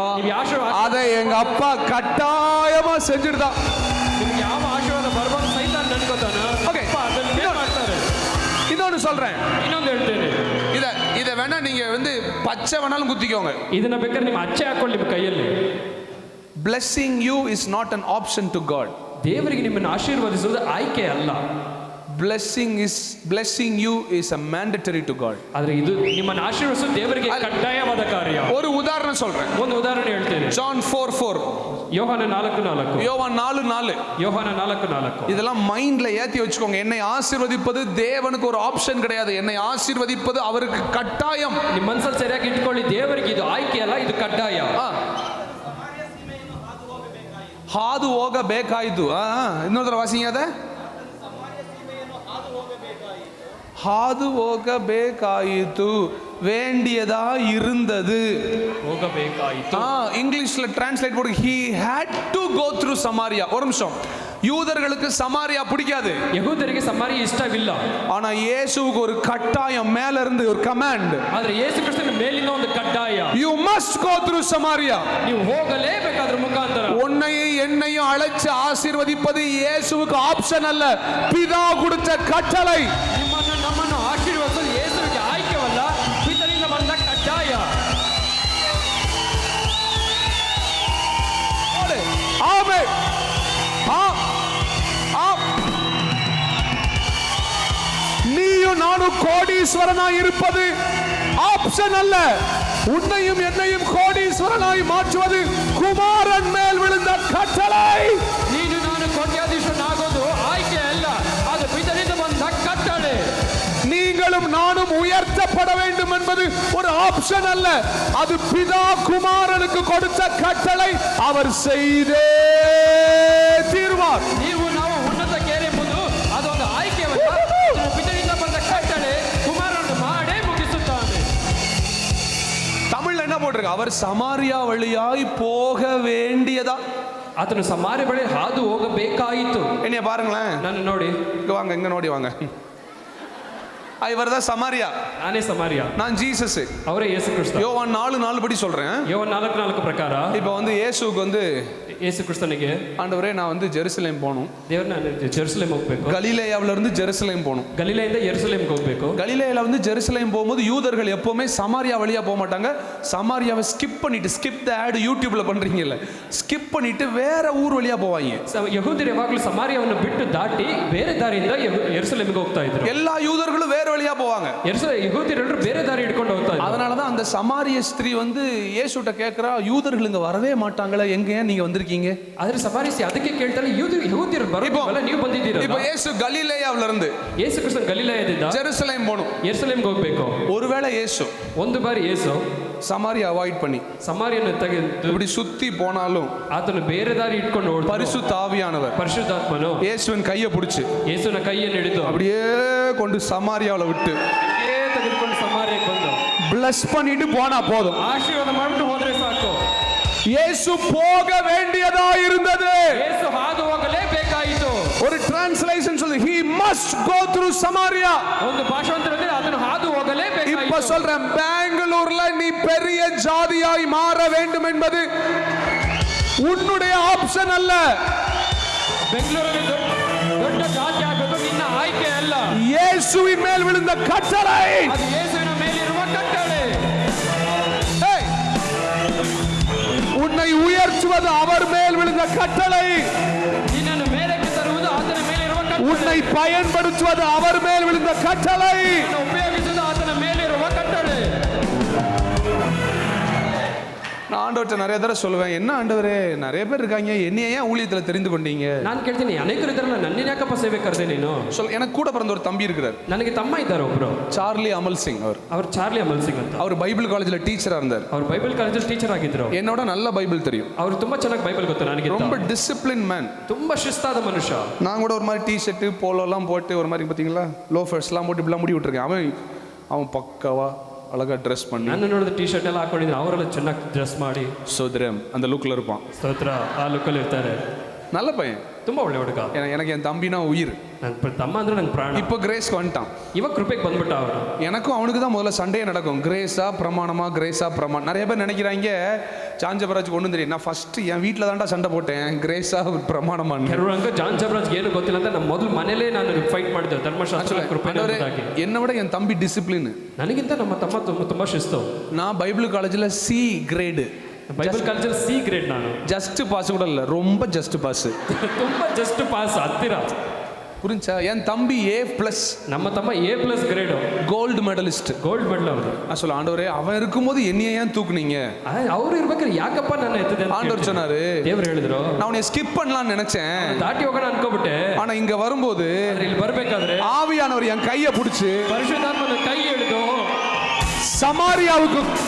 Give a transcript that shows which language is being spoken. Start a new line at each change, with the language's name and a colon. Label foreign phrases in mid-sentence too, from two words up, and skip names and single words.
Kannada: ನೀವು ಆಶೀರ್ವಾದ
Tamil: அதை எங்க அப்பா கட்டாயமா செஞ்சுடுதான்.
Kannada: ನಿಮ್ಗೆ ಯಾವ ಆಶೀರ್ವಾದ ಬರ್ಬೋದು ಸೈತಾನ್ ನನ್ಕೋತಾನ. Okay. ಅದನ್ನೇ ಮಾಡ್ತಾರೆ.
Tamil: இன்னொன்னு சொல்றேன்,
Kannada: ಇನ್ನೊಂದು ಹೇಳ್ತೇನೆ,
Tamil: இத வேணா நீங்க பச்சை வேணாலும் குத்திக்கோங்க.
Kannada: ಇದನ್ನ ಬೇಕಾದ್ರೆ ನಿಮ್ಮ ಅಚ್ಚೆ ಹಾಕೊಳ್ಳಿ ನಿಮ್ಮ ಕೈಯಲ್ಲಿ.
English: blessing you is not an option to God.
Kannada: ದೇವರಿಗೆ ನಿಮ್ಮನ್ನು ಆಶೀರ್ವದಿಸುವುದು ಆಯ್ಕೆ ಅಲ್ಲ.
English: blessing you is a mandatory to God.
Kannada: ಆದ್ರೆ ಇದು ನಿಮ್ಮನ್ನು ಆಶೀರ್ವದಿಸುವುದು ದೇವರಿಗೆ ಕಡ್ಡಾಯವಾದ ಕಾರ್ಯ.
Tamil: ஒரு உதாரணம் சொல்றேன்.
Kannada: ಒಂದು ಉದಾಹರಣೆ ಹೇಳ್ತೇನೆ.
English: John 4:4,
Tamil: யோவான் 4:4, யோவான் 4:4. யோவான் 4:4. இதெல்லாம் மைண்ட்ல ஏத்தி வச்சுக்கோங்க. என்னை ஆசீர்வதிப்பது தேவனுக்கு ஒரு ஆப்ஷன் கிடையாது. என்னை ஆசீர்வதிப்பது அவருக்கு கட்டாயம்.
Kannada: ನಿಮ್ಮ ಮನಸ್ಸಲ್ಲಿ ಸರಿಯಾಗಿ ಇಟ್ಕೊಳ್ಳಿ, ದೇವರಿಗೆ ಇದು ಆಯ್ಕೆ ಅಲ್ಲ, ಇದು ಕಡ್ಡಾಯ. ಹಾದು ಹೋಗಬೇಕಾಯಿತು. ಇನ್ನೊಂದರ ವಾಸಿಂಗ್ ಅದ ಹಾದು ಹೋಗಬೇಕಾಯಿತು,
Tamil: வேண்டியதா இருந்தது.
Kannada: ಹೋಗಬೇಕಾಯಿತು.
Tamil: இங்கிலீஷ்ல டிரான்ஸ்லேட் போடு,
English: he had to go through Samaria.
Tamil: ஒரு நிமிஷம், யூதர்களுக்கு சமாரியா பிடிக்காது,
Kannada: யகூதರಿಗೆ ಸಮಾರಿಯ ಇಷ್ಟವಿಲ್ಲ.
Tamil: ஆனா இயேசுவுக்கு ஒரு கட்டாயம், மேல இருந்து ஒரு கமாண்ட்.
Kannada: ಆದ್ರೆ ಯೇಸು ಕ್ರಿಸ್ತನ ಮೇಲಿನ ಒಂದು ಕಡ್ಡಾಯ,
English: you must go through Samaria.
Kannada: ನೀವು ಹೋಗಲೇಬೇಕು ಅದರ ಮುಖಾಂತರ.
Tamil: உன்னையும் என்னையும் அழைச்சு ஆசீர்வதிப்பது இயேசுவுக்கு ஆப்ஷன் அல்ல, பிதா கொடுத்த கட்டளை.
Kannada: ನಿಮ್ಮನ್ನು ನಮ್ಮನ್ನು ಆಶೀರ್ವದಿಸಲು ಯೇಸುವಿಗೆ ಆಯ್ಕೆವಲ್ಲ, ಪಿತನಿಂದ ಬಂದ ಕಡ್ಡಾಯ.
Tamil: ஆமென். நீயும் நானும் கோடீஸ்வரனாய் இருப்பது ஆப்ஷன் அல்ல, உன்னையும் என்னையும் கோடீஸ்வரனாய் மாற்றுவது குமாரன் மேல் விழுந்த கட்டளை.
Kannada: ನೀನು ನಾನು ಕೋಟ್ಯಾಧೀಶನಾಗೋದು ಆಯ್ಕೆ ಅಲ್ಲ, ಅದು ಪಿತನಿಂದ ಬಂದ ಕಟ್ಟಳೆ.
Tamil: நீங்களும் நானும் உயர்த்தப்பட வேண்டும் என்பது ஒரு ஆப்ஷன் அல்ல, அது பிதா குமாரனுக்கு கொடுத்த கட்டளை, அவர் செய்தே தீர்வார்.
Kannada: ನೀವು ನಾವು ಉನ್ನತಕ್ಕೇರೆಂಬುದು ಅದೊಂದು ಆಯ್ಕೆವಲ್ಲ, ಅದು ಪಿತನಿಂದ ಬಂದ ಕಟ್ಟಳೆ, ಕುಮಾರನು ಮಾಡೇ ಮುಗಿಸುತ್ತಾನೆ.
Tamil: தமிழ்ல என்ன போட்டிருக்கு? அவர் சமாரியா வழியாய் போக வேண்டியதா,
Kannada: ಆತನು ಸಮಾರ್ಯ ಬಳಿ ಹಾದು ಹೋಗಬೇಕಾಯಿತು.
Tamil: என்னைய பாருங்களேன்,
Kannada: ನಾನು ನೋಡಿ,
Tamil: இங்க வாங்க, இங்க நோடி வாங்க. இவர் தான் சமாரியா,
Kannada: ನಾನೇ ಸಮಾರ್ಯ,
Tamil: நான் ஜீசஸ்.
Kannada: ಅವರೇ ಯೇಸು ಕ್ರಿಸ್ತ.
Tamil: யோவான் 4:4 படி சொல்றேன்.
Kannada: ಯೋವಾನ್ 4:4 ಪ್ರಕಾರ
Tamil: இப்போ வந்து இயேசுவுக்கு வந்து
Kannada: ಯೇಸು ಕ್ರಿಸ್ತನಿಗೆ,
Tamil: ஆண்டவரே நான் வந்து ஜெருசலேம் போகணும்,
Kannada: ದೇವ್ರನ್ನ ಜೆರುಸಲೇಮ್ ಹೋಗ್ಬೇಕು,
Tamil: கலிலேயாவில இருந்து ஜெருசலேம் போகணும்.
Kannada: ಗಲಿಲೆಯಿಂದ ಯೆರೂಸಲೇಮ್ಗೆ ಹೋಗ್ಬೇಕು.
Tamil: கலிலேயால வந்து ஜெருசலேம் போகும்போது யூதர்கள் எப்பவுமே சமாரியா வழியா போக மாட்டாங்க, சமாரியாவை ஸ்கிப் பண்ணிட்டு,
English: skip the ad
Tamil: யூடியூப்ல பண்றீங்கல்ல, ஸ்கிப் பண்ணிட்டு வேற ஊர் வழியா போவாங்க.
Kannada: ಯಹೂದ್ಯರು ಯಾವಾಗಲೂ ಸಮಾರ್ಯವನ್ನು ಬಿಟ್ಟು ದಾಟಿ ಬೇರೆ ದಾರಿಯಿಂದ ಯೆರೂಸಲೇಮ್ಗೆ ಹೋಗ್ತಾ ಇದ್ರು.
Tamil: எல்லா யூதர்களும் வேற வழியா போவாங்க,
Kannada: ಯಹೂದ್ಯರೆಲ್ಲರೂ ಬೇರೆ ದಾರಿ ಹಿಡ್ಕೊಂಡು ಹೋಗ್ತಾ ಇದ್ರು.
Tamil: அதனாலதான் அந்த சமாரிய ஸ்திரீ வந்து இயேசுட்ட கேட்கிறா, யூதர்கள் இங்க வரவே மாட்டாங்களா, எங்க நீங்க வந்திருக்கீங்க?
Kannada: ಆದ್ರೆ ಸಮಾರಿಸಿ ಅದಕ್ಕೆ ಕೇಳ್ತಾರೆ, ಯಹೂದ್ಯರು ಬರೋಲ್ಲ, ನೀವು ಬಂದಿದ್ದೀರಾ.
Tamil: இப்போ இயேசு கலிலேயாவில இருந்து,
Kannada: ಯೇಸು ಕ್ರಿಸ್ತನ್ ಗಲಿಲಾಯದಿಂದ
Tamil: ஜெருசலேம் போகணும்.
Kannada: ಯೆರೂಸಲೇಮ್ಗೆ ಹೋಗ್ಬೇಕು.
Tamil: ஒருவேளை இயேசு
Kannada: ಒಂದು ಬಾರಿ ಯೇಸು
Tamil: சமாரியா அவாய்ட் பண்ணி
Kannada: ಸಮಾರ್ಯವನ್ನು ತೆಗೆದು
Tamil: இப்படி சுத்தி போனாலும்
Kannada: ಆತನು ಬೇರೆ ದಾರಿ ಇಟ್ಕೊಂಡು ಓಡ್ತಾನೆ.
Tamil: பரிசுத்த ஆவியானவர்
Kannada: ಪರಿಶುದ್ಧಾತ್ಮನು
Tamil: இயேசுவின் கையை பிடிச்சு
Kannada: ಯೇಸುವಿನ ಕೈಯನ್ನು ಹಿಡಿದು
Tamil: அப்படியே கொண்டு சமாரியாவில விட்டு
Kannada: ತೆಗೆದುಕೊಂಡು ಸಮಾರ್ಯಕ್ಕೆ ಬಂದು
Tamil: பிளஸ் பண்ணிட்டு போனா போதும்,
Kannada: ಆಶೀರ್ವಾದ ಮಾಡಿಬಿಟ್ಟು ಹೋದ್ರೆ ಸಾಕು.
Tamil: இயேசு போக வேண்டியதா இருந்தது.
Kannada: ಯೇಸು ಹಾದು ಹೋಗಲೇಬೇಕಾಯಿತು.
Tamil: ஒரு டிரான்ஸ்லேஷன் சொல்லுது,
English: he must go through Samaria.
Kannada: ಒಂದು ಭಾಷಾಂತರದಲ್ಲಿ ಅದನ್ನು ಹಾದು
Tamil: இப்ப
Kannada: ಹೋಗಲೇಬೇಕಾಯಿತು.
Tamil: சொல்றேன், பெங்களூர்ல நீ பெரிய ஜாதியாய் மாற வேண்டும் என்பது உன்னுடைய ஆப்ஷன் அல்ல,
Kannada: ಬೆಂಗಳೂರಲ್ಲಿ ದೊಡ್ಡ ಜಾತಿ ಆಗಬೇಕು ನಿನ್ನ ಆಯ್ಕೆ ಅಲ್ಲ,
Tamil: இயேசுவின் மேல் விழுந்த கட்டளை.
Kannada: ಅದು ಯೇಸುವಿನ ಮೇಲಿರುವ ಕಟ್ಟಳೆ.
Tamil: உன்னை உயர்த்துவது அவர் மேல் விழுந்த கட்டளை,
Kannada: ನಿನ್ನನ್ನು ಮೇಲಕ್ಕೆ ತರುವುದು ಆತನ ಮೇಲಿರುವ ಕಟ್ಟಳೆ,
Tamil: உன்னை பயன்படுத்துவது அவர் மேல் விழுந்த கட்டளை.
Kannada: ನಿನ್ನನ್ನು ಉಪಯೋಗಿಸುವುದು ಆತನ ಮೇಲಿರುವ ಕಟ್ಟಳೆ.
Tamil: நான் ஆண்டவர்கிட்ட நிறைய தடவை சொல்லுவேன், என்ன ஆண்டவரே நிறைய பேர் இருக்காங்க, என்னைய ஏன் ஊழியத்துல தெரிந்து கொண்டீங்க?
Kannada: ನಾನು ಕೇಳ್ತೀನಿ, ಅನೇಕರು ಇದ್ದಾರಲ್ಲ, ನನ್ನ ಯಾಕಪ್ಪ ಸೇವೆ ಕರೆದೆ ನೀನು?
Tamil: எனக்கு கூட பிறந்த ஒரு தம்பி இருக்கிறார்,
Kannada: ನನಗೆ ತಮ್ಮ ಇದ್ದಾರೆ ಒಬ್ರು,
Tamil: சார்லி அமல் சிங்.
Kannada: ಅವ್ರು ಚಾರ್ಲಿ ಅಮಲ್ ಸಿಂಗ್ ಅಂತ.
Tamil: அவர்
English: Bible college
Tamil: டீச்சரா இருந்தார்.
Kannada: ಅವ್ರು
English: Bible college
Kannada: ಟೀಚರ್ ಆಗಿದ್ರು.
Tamil: என்னோட நல்ல பைபிள் தெரியும்,
Kannada: ಅವ್ರು ತುಂಬಾ ಚೆನ್ನಾಗಿ ಬೈಬಲ್ ಗೊತ್ತು ನನಗೆ.
Tamil: ரொம்ப
English: discipline man,
Kannada: ತುಂಬಾ ಶಿಸ್ತಾದ ಮನುಷ್ಯ.
Tamil: நான் கூட ஒரு மாதிரி
English: T-shirt polo
Tamil: எல்லாம் போட்டு ஒரு மாதிரி பாத்தீங்களா, லோஃபர்ஸ் எல்லாம் போட்டு இப்படிலாம் முடி விட்டுருக்கேன். அவன் பக்காவா அழகா ட்ரெஸ் பண்ணி,
Kannada: ನನ್ನ ನೋಡಿದ
English: T shirt
Kannada: ಎಲ್ಲ ಹಾಕೊಂಡಿದ್ರು, ಅವರೆಲ್ಲ ಚೆನ್ನಾಗಿ ಡ್ರೆಸ್ ಮಾಡಿ
Tamil: சோதரம் அந்த லுக்ல இருப்பான்.
Kannada: ಸ್ತೋತ್ರ, ಆ ಲುಕ್ಕಲ್ಲಿ ಇರ್ತಾರೆ.
Tamil: நல்ல பையன்,
Kannada: ತುಂಬಾ ಒಳ್ಳೆ ಹುಡುಗ.
Tamil: எனக்கு என் தம்பினா உயிர்.
Kannada: ನನ್ನ ತಮ್ಮ ಅಂದ್ರೆ ನಂಗೆ ಪ್ರಾಣ.
Tamil: இப்போ கிரேஸ்க்கு வந்துட்டான்,
Kannada: ಇವಾಗ ಕೃಪೆಗೆ ಬಂದ್ಬಿಟ್ಟ ಅವನು.
Tamil: எனக்கும் அவனுக்கு தான் முதல்ல சண்டையே நடக்கும், கிரேஸா பிரமாணமா, கிரேஸா பிரமாணம். நிறைய பேர் நினைக்கிறாங்க சாஞ்சபராஜ் ஒன்றும் தெரியும், நான் ஃபர்ஸ்ட் என் வீட்டில் தான்டா சண்டை போட்டேன், கிரேஸா பிரமாணமா.
Kannada: ಕೆಲವರು ಹಂಗ ಜಾನ್ ಜಬರಾಜ್ ಏನು ಗೊತ್ತಿಲ್ಲ ಅಂತ ನಮ್ಮ ಮೊದಲು ಮನೇಲೇ ನಾನು ಫೈಟ್ ಮಾಡಿದ್ದೆ, ಧರ್ಮಶಾಸ್ತ್ರ ಕೃಪೆ.
Tamil: என்னை விட என் தம்பி டிசிப்ளின்,
Kannada: ನನಗಿಂತ ನಮ್ಮ ತಮ್ಮ ತುಂಬಾ ಶಿಸ್ತು.
Tamil: நான்
English: Bible college C grade, Bible college C grade.
Kannada: ನಾನು
English: just pass
Tamil: கூட இல்லை, ரொம்ப
English: just pass,
Kannada: ತುಂಬಾ
English: just pass
Kannada: ಹತ್ತಿರ.
Tamil: புரிஞ்சா? என் தம்பி A+,
Kannada: ನಮ್ಮ ತಮ್ಮ A+ ಗ್ರೇಡ್,
English: gold medalist, gold medal
Kannada: ಅವರು.
Tamil: நான் சொல்ல, ஆண்டவரே அவன் இருக்கும்போது என்னைய ஏன் தூக்குனீங்க?
Kannada: ಅವ್ರು ಇರ್ಬೇಕಾದ್ರೆ ಯಾಕಪ್ಪ ನನ್ನ ಎತ್ತದೆ ಅಂತ
Tamil: ஆண்டவர் சொன்னாரு,
Kannada: ದೇವ್ರು ಹೇಳಿದ್ರು,
Tamil: நான் உன்னை ஸ்கிப் பண்ணலாம்னு நினைச்சேன்,
Kannada: ದಾಟಿ ಹೋಗೋಣ ಅನ್ಕೋಬಿಟ್ಟೆ.
Tamil: ஆனா இங்க வரும்போது
Kannada: ಇಲ್ಲಿ ಬರ್ಬೇಕಾದ್ರೆ
Tamil: ஆவியானவர் என் கையை பிடிச்சு
Kannada: ಪರಿಶುದ್ಧಾತ್ಮನ ಕೈ ಹಿಡಿದು
Tamil: சமாரியாவுக்கு,